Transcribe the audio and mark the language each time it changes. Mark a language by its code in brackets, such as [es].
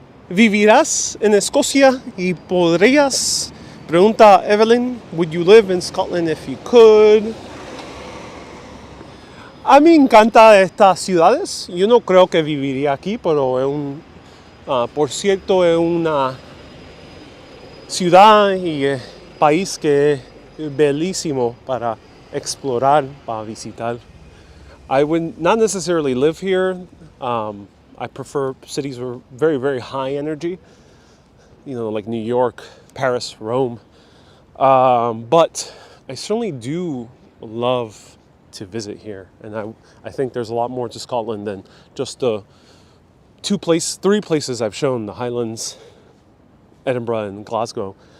[es] ¿Vivirás en Escocia y podrías? Pregunta Evelyn, [en] would you live in Scotland if you could? [es] A mí me encantan estas ciudades. Yo no creo que viviría aquí, pero por cierto, es una ciudad y país que es bellísimo para explorar, para visitar. [en] I would not necessarily live here. I prefer cities with very, very high energy, like New York, Paris, Rome. But I certainly do love to visit here. And I think there's a lot more to Scotland than just the three places I've shown, the Highlands, Edinburgh, and Glasgow.